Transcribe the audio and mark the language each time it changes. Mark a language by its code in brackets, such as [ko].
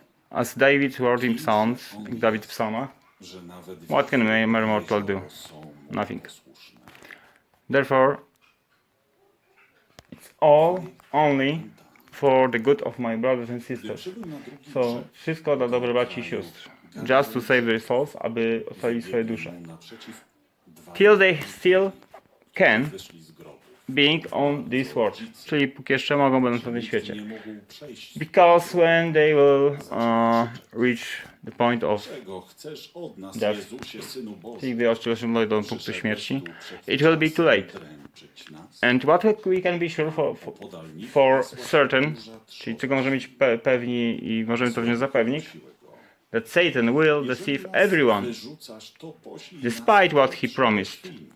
[en] As David wrote in Psalms, [pl] jak Dawid w psalmach, [en] what can a mere mortal do? Nothing. Therefore, it's all only for the good of my brothers and sisters. [pl] So, wszystko dla dobra braci i sióstr. [en] Just to save their souls, [pl] aby ocalić swoje dusze. [en] Till they still can, being on this world. [pl] Czyli póki jeszcze mogą, będąc na tym świecie. [en] Because when they will reach the point of death, [pl] czyli gdy osiągną do punktu śmierci, [en] it will be too late. And what we can be sure for certain, [pl] czyli czego możemy być pewni i możemy to wziąć za pewnik, [en] that Satan will deceive everyone, despite what he promised.